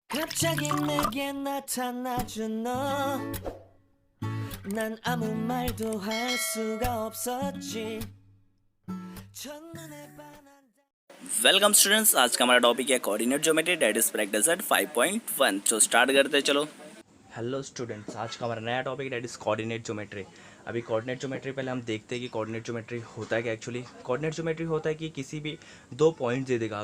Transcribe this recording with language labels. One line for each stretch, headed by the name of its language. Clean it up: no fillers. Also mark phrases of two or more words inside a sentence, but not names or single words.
Korean: 갑자기 내게 나타나준 너, 난 아무 말도 할 수가 없었지. 첫눈에 반한
English: Welcome students.
Hindi: आज का हमारा टॉपिक है
English: coordinate geometry that is practice at 5.1.
Hindi: तो स्टार्ट करते हैं, चलो।
English: hello students,
Hindi: आज का हमारा नया टॉपिक
English: that is coordinate geometry.
Hindi: अभी
English: coordinate geometry
Hindi: पहले हम देखते हैं कि
English: coordinate geometry
Hindi: होता है क्या।
English: actually coordinate geometry
Hindi: होता है कि किसी भी दो पॉइंट दे देगा।